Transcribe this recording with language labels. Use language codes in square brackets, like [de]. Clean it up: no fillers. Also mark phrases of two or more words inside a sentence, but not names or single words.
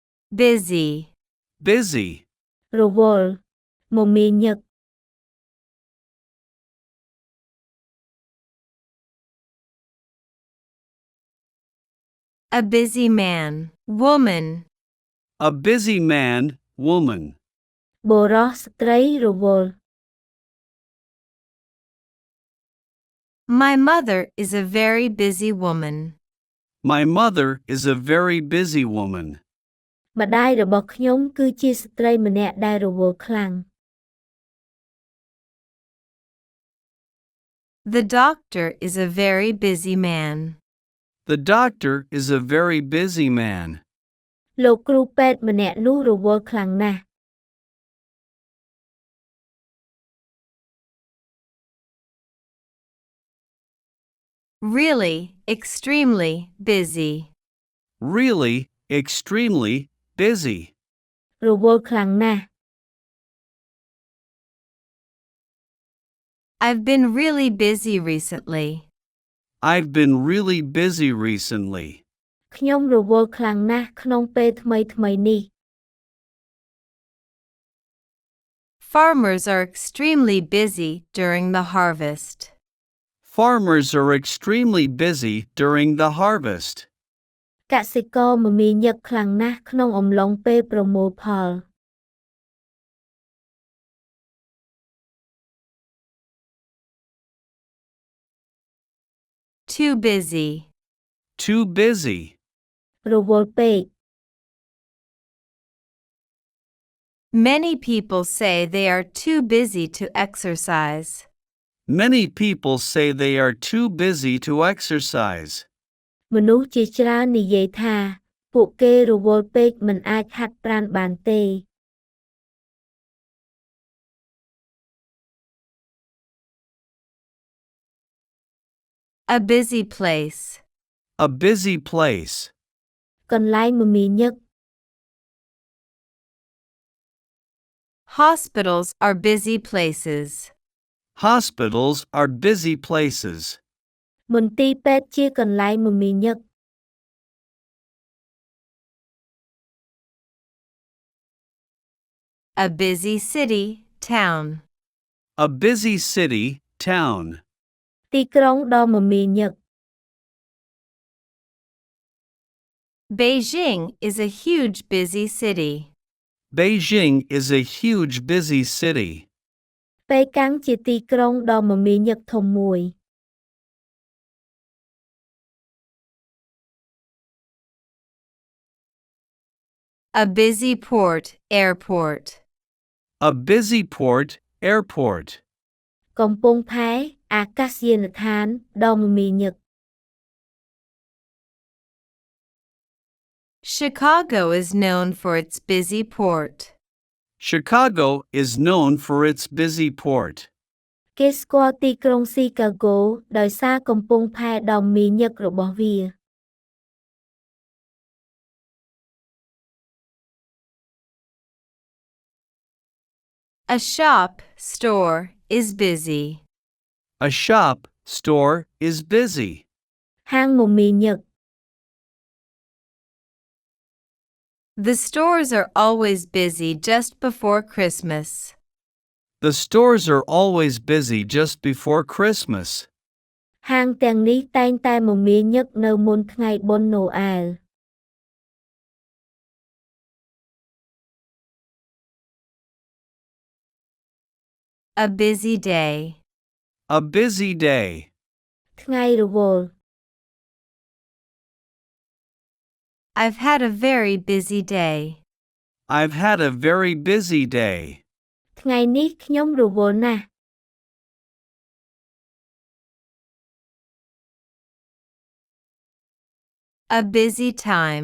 [en] busy, busy, [km] រវល់មមាញឹក [en] a busy man, woman, a busy man, woman. [km] បុរសស្ត្រីរវល់ [en] My mother is a very busy woman. My mother is a very busy woman. [km] ម្ដាយរបស់ខ្ញុំគឺជាស្ត្រីម្នាក់ដែលរវល់ខ្លាំង [en] The doctor is a very busy man. The doctor is a very busy man. [km] លោកគ្រូពេទ្យម្នាក់នោះរវល់ខ្លាំងណាស់ [en] Really, extremely busy. Really, extremely busy. [km] រវល់ខ្លាំងណាស់ [en] I've been really busy recently. I've been really busy recently. [km] ខ្ញុំរវល់ខ្លាំងណាស់ក្នុងពេលថ្មីៗនេះ [en] Farmers are extremely busy during the harvest. Farmers are extremely busy during the harvest. [km] កសិករមមាញឹកខ្លាំងណាស់ក្នុងអំឡុងពេលប្រមូលផល [en] Too busy. Too busy. [km] រវល់ពេក [en] Many people say they are too busy to exercise. Many people say they are too busy to exercise. [km] មនុស្សជាច្រើននិយាយថាពួកគេរវល់ពេកមិនអាចហាត់ប្រាណបានទេ [en] A busy place. A busy place. [km] កន្លែងមមាញឹក [en] Hospitals are busy places. Hospitals are busy places. [km] មន្ទីរពេទ្យជាកន្លែងមមាញឹក [en] A busy city, town. A busy city, town. [km] ទីក្រុងដ៏មមាញឹក [en] Beijing is a huge busy city. Beijing is a huge busy city. [km] ប៉េកាំងជាទីក្រុងដ៏មមាញឹកធំមួយ [en] A busy port, airport. A busy port, airport. [km] កំពង់ផែអាកាសយានដ្ឋានដ៏មមាញឹក [en] Chicago is known for its busy port. Chicago is known for its busy port. [km] គេស្គាល់ទីក្រុងស៊ីកាហ្គោដោយសារកំពង់ផែដ៏មមាញឹករបស់វា [en] A shop, store, is busy. A shop, store is busy. [km] ហាងមមាញឹក [en] The stores are always busy just before Christmas. The stores are always busy just before Christmas. [km] ហាងទាំងនេះតែងតែមមាញឹកនៅមុនថ្ងៃបុណ្យណូអែល [en] A busy day. A busy day. [km] ថ្ងៃរវល់ [en] I've had a very busy day. I've had a very busy day. [km] ថ្ងៃនេះខ្ញុំរវល់ណាស់ [en] A busy time.